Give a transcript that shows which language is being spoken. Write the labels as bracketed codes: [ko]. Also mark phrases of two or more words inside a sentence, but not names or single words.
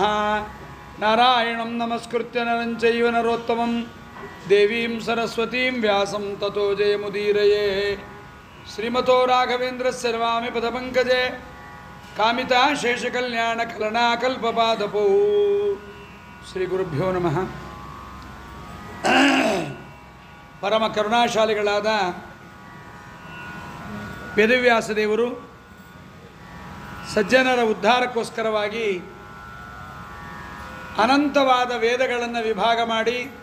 [sa] नारायणं नमस्कृत्य नरं चैव नरोत्तमं देवीं सरस्वतीं व्यासं ततो जयमुदीरये। श्रीमतो राघवेन्द्रस्य सर्वामि पदपङ्कजे कामिता शेषकल्याणकलनाकल्पपादपौ। ಶ್ರೀ ಗುರುಭ್ಯೋ ನಮಃ. [kn] ಪರಮ ಕರುಣಾಶಾಲಿಗಳಾದ ವೇದವ್ಯಾಸದೇವರು ಸಜ್ಜನರ ಉದ್ಧಾರಕ್ಕೋಸ್ಕರವಾಗಿ ಅನಂತವಾದ ವೇದಗಳನ್ನು ವಿಭಾಗ ಮಾಡಿ